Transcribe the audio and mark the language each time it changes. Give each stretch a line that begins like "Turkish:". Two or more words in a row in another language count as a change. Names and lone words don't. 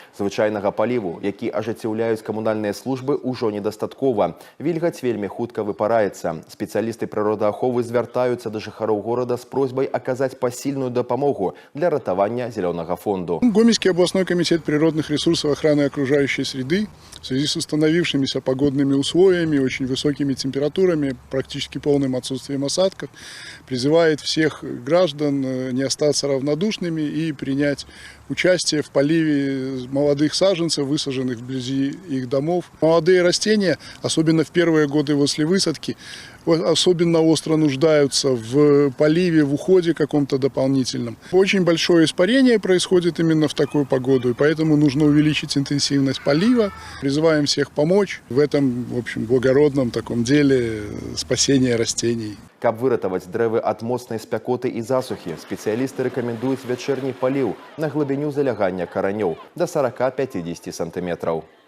Belarusian: Звычайнага паліву, які ажыццяўляюць камунальныя службы, ужо недастаткова. Вільгаць вельмі хутка выпараецца. Спецыялісты прыродааховы звяртаюцца да жыхароў горада з просьбай аказаць пасільную дапамогу для ратавання зелёнага фонду.
Russian: Гомельский областной комитет природных ресурсов охраны окружающей среды в связи с установившимися погодными условиями, очень высокими температурами, практически полным отсутствием осадков, призывает всех граждан не остаться равнодушными и принять участие в поливе молодых саженцев, высаженных вблизи их домов. Молодые растения, особенно в первые годы после высадки, особенно остро нуждаются в поливе, в уходе каком-то дополнительном. Очень большое испарение происходит именно в такую погоду, и поэтому нужно увеличить интенсивность полива. Призываем всех помочь в этом, в общем, благородном таком деле спасения растений.
Belarusian: Каб выратаваць дрэвы ад моцнай спякоты і засухі, спецыялісты рэкамендуюць вячэрні паліў на глыбіню залягання каранёў да 40-50 сантыметраў.